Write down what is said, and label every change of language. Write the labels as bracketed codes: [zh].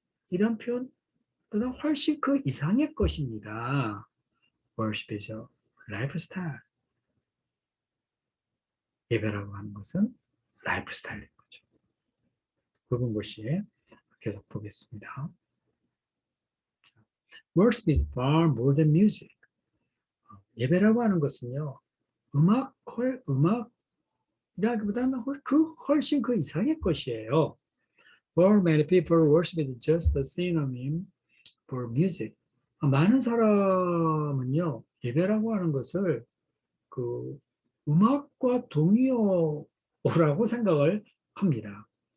[ko] 이러한 표현보다 훨씬 그 이상의 것입니다. [en] Worship is a lifestyle. [ko] 예배라고 하는 것은 라이프 스타일인 거죠. 굵은 글씨에 계속 보겠습니다. [en] Worship is far more than music. [ko] 예배라고 하는 것은요, 음악이라기보다는 훨씬 그 이상의 것이에요. [en] For many people, worship is just a synonym for music. [ko] 많은 사람은요, 예배라고 하는 것을 그 음악과 동의어라고 생각을 합니다.